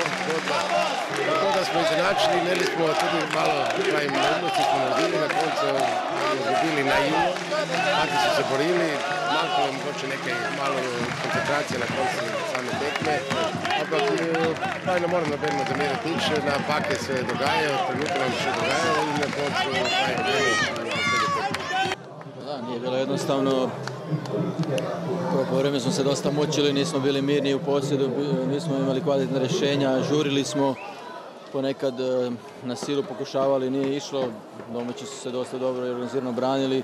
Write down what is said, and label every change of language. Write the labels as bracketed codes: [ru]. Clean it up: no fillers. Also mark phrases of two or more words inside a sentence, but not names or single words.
[sl] Tako da smo izenačili, imeli smo tudi malo neumnosti, smo naredili, na koncu izgubili naivno, taki so se borili, manjko je mogoče nekaj malo koncentracije na koncu same tekme, ampak ne moram nobenemu zameriti nič, napake se dogajajo, trenutno nam še dogajajo in na koncu [hr] nije bilo jednostavno. Prvo vreme smo se dosta mučili, nismo bili mirni u posjedu, nismo imali kvalitetne rješenja, žurili smo, ponekad na silu pokušavali, nije išlo, domaći su se dosta dobro i organizirano branili.